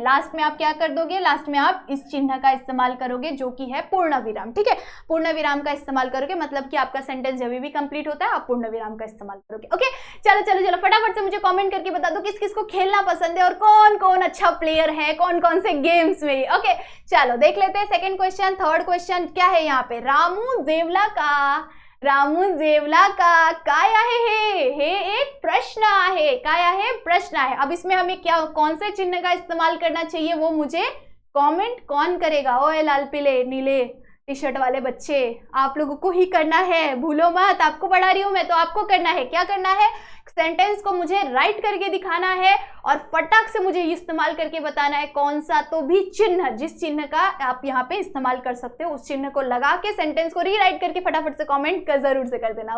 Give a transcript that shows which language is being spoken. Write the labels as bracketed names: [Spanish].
[Hindi] Last में आप क्या कर दोगे, लास्ट में आप इस चिन्ह का इस्तेमाल करोगे जो कि है पूर्ण विराम। ठीक है, पूर्ण विराम का इस्तेमाल करोगे, मतलब कि आपका सेंटेंस जब भी कंप्लीट होता है आप पूर्ण विराम का इस्तेमाल करोगे। ओके, चलो चलो चलो फटाफट से मुझे कमेंट करके बता दो किस किस को खेलना पसंद है और कौन कौन अच्छा प्लेयर है कौन कौन से गेम्स में। ओके, चलो देख लेते हैं सेकेंड क्वेश्चन। थर्ड क्वेश्चन क्या है यहाँ पे, [Marathi] रामू जेवला का, रामू जेवला का काय आहे हे एक प्रश्न आहे, काय आहे प्रश्न आहे। [Hindi] अब इसमें हमें क्या, कौन से चिन्ह का इस्तेमाल करना चाहिए वो मुझे कमेंट कौन करेगा। ओए लाल पीले नीले टी शर्ट वाले बच्चे, आप लोगों को ही करना है, भूलो मत, आपको पढ़ा रही हूं मैं, तो आपको करना है, क्या करना है, सेंटेंस को मुझे राइट करके दिखाना है और फटाक से मुझे इस्तेमाल करके बताना है कौन सा तो भी चिन्ह, जिस चिन्ह का आप यहाँ पे इस्तेमाल कर सकते हो, उस चिन्ह को लगा के सेंटेंस को रीराइट करके फटाफट से कमेंट कर जरूर से कर देना।